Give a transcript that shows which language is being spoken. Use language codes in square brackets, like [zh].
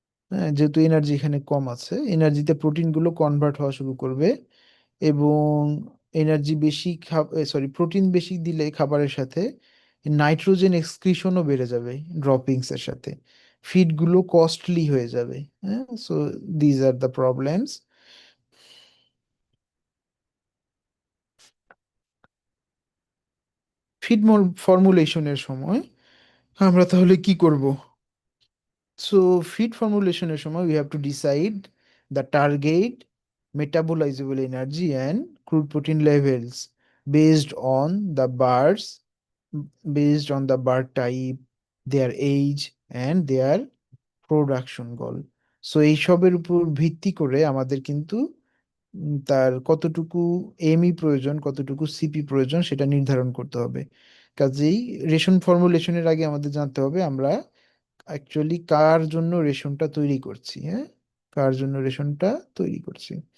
[bn] হ্যাঁ, যেহেতু এনার্জি এখানে কম আছে, এনার্জিতে প্রোটিনগুলো কনভার্ট হওয়া শুরু করবে, এবং এনার্জি বেশি সরি, প্রোটিন বেশি দিলে খাবারের সাথে নাইট্রোজেন এক্সক্রিশনও বেড়ে যাবে ড্রপিংস এর সাথে, ফিডগুলো কস্টলি হয়ে যাবে। [en] হ্যাঁ, so these are the problems. [bn] Feed ফর্মুলেশনের সময় আমরা তাহলে কি করব? [en] So feed formulationের [bn] সময় [en] we have to decide the target metabolizable energy and crude protein levels based on the birds, based on the bird type, their age and their production goal. [bn] So এইসবের উপর ভিত্তি করে আমাদের কিন্তু তার কতটুকু এমই প্রয়োজন, কতটুকু সিপি প্রয়োজন সেটা নির্ধারণ করতে হবে। কাজেই রেশন ফর্মুলেশনের আগে আমাদের জানতে হবে আমরা অ্যাকচুয়ালি কার জন্য রেশনটা তৈরি করছি, হ্যাঁ, কার জন্য রেশনটা তৈরি করছি।